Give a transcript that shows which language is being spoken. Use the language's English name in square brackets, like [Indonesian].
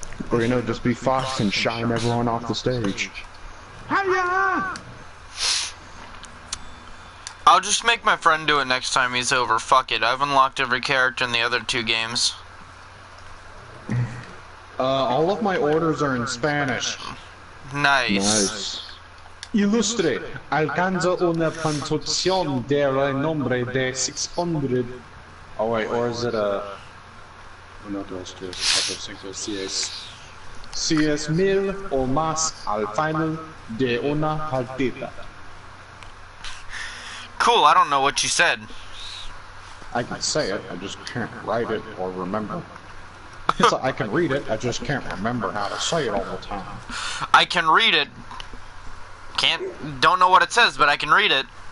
[English] Or, you know, just be Fox and shine everyone off the stage. Hiya! I'll just make my friend do it next time he's over. Fuck it. I've unlocked every character in the other 2 games. All of my orders are in Spanish. Nice. [Spanish] Ilustre, alcanza una puntuación del nombre de 600. [English] Oh wait, or is it a... [Spanish] Uno, dos, tres, cuatro, cinco, seis. 1000 o más al final de una partida. [English] Cool, I don't know what you said. I can say it, I just can't write it or remember. So I can read it, I just can't remember how to say it all the time. I can read it. Don't know what it says, but I can read it.